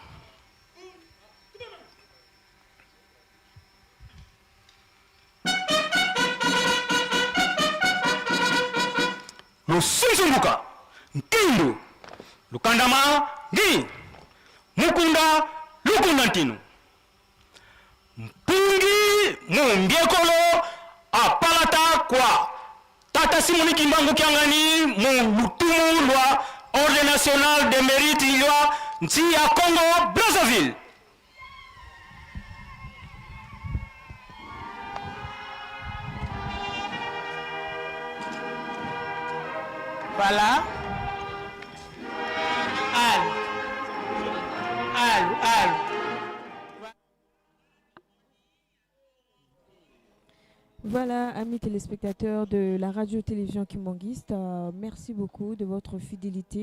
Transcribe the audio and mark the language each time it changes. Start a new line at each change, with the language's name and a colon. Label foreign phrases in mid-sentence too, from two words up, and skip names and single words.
Kongo: Lusunzunguka, Nkindu, Lukandama, Gi, Mukunda, Lukundantinu. Mpungi, Mumbiekolo, Apalata kwa Tata Simoni Kimbangu Kiangani, Mulutumu lwa Ordre National de Mérite lwa Nti ya Congo, Brazzaville.
French: Voilà. Allô. Voilà, amis téléspectateurs de la radio-télévision Kimbanguiste, merci beaucoup de votre fidélité.